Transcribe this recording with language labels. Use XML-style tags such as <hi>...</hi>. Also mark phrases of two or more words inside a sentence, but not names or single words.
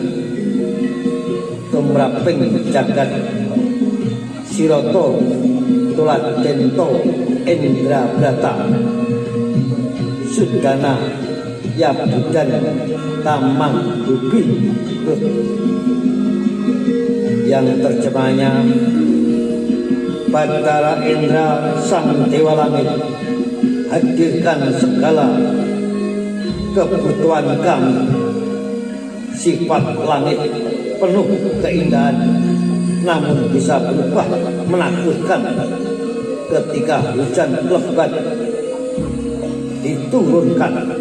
<jv>tumraping jagat Siroto Tuladento Indra Brata Sudana Yabudan Tamang Bubi,</jv> <id>yang terjemahnya Batara Indra Sang Dewa Langit, hadirkan segala kebutuhan kami. Sifat langit penuh keindahan, namun bisa berubah menakutkan ketika hujan lebat diturunkan.</id>